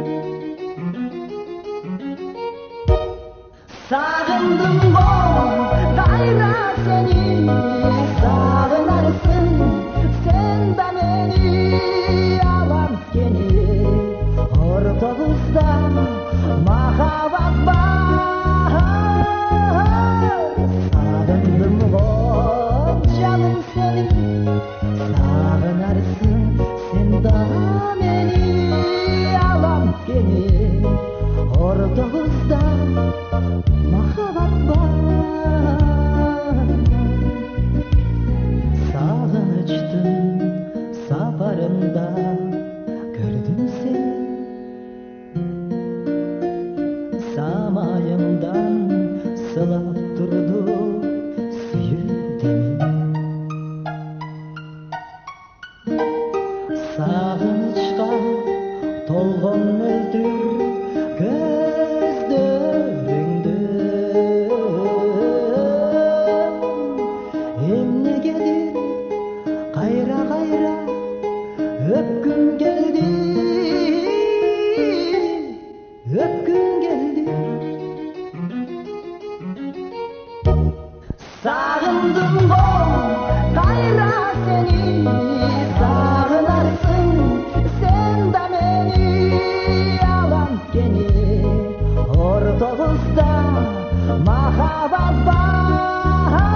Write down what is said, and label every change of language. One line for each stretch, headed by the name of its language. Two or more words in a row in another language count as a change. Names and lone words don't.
Kyrgyz: Сагындым го кайра сени, сагынарсың сен да мени, алам кени ортобузда махаббат бар. Сагындым го жаным сени, сагынарсың сен да мени, алам кени ортобузда махаббат бар.
Kazakh: Сағыныштың сапарында көрдім сені, самайыңдан сылап тұрды сүйілдемін. Сағынышқа толған мөлдір көздеріңді
Kyrgyz: эмнегедир кайра өпкүм келди, өпкүм келди. Сагындым го кайра сени, сагынарсың сен да мени, алам кени ортобузда махаббат бар.